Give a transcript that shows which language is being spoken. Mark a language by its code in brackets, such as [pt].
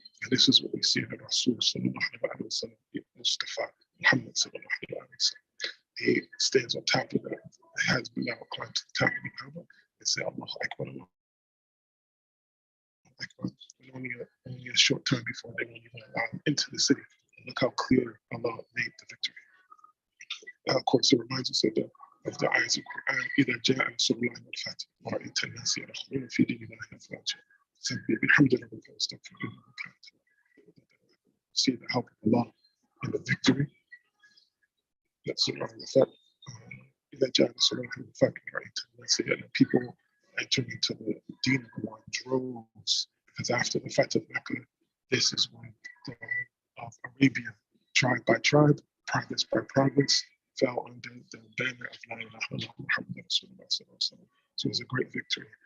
[en] And this is what we see in Rasul sallallahu alaihi wasallam, Mustafa Muhammad sallallahu alaihi wasallam. He stands on top of the has Bilal climb to the top of the Kaaba and say, Allahu Akbar, Allahu Akbar. And only a short time before they won't even allow him into the city. And look how clear Allah made the victory. Of course, it reminds us of the ayahs of Quran, either [ar] جاء نصر الله والفتح ورأيت الناس يدخلون في دين الله أفواجا فسبح بحمد ربك واستغفره إنه كان توابا. [en] See the help of Allah in the victory. That's the fact. [ar] إذا جاء نصر الله والفتح ورأيت الناس يدخلون, [en] people entering into the deen of Allah in droves, because after the Fatih of Mecca, this is when the whole of Arabia, tribe by tribe, province by province, fell under the banner of La ilaha illallah Muhammad Rasulullah sallallahu alaihi wasallam. So it was a great victory.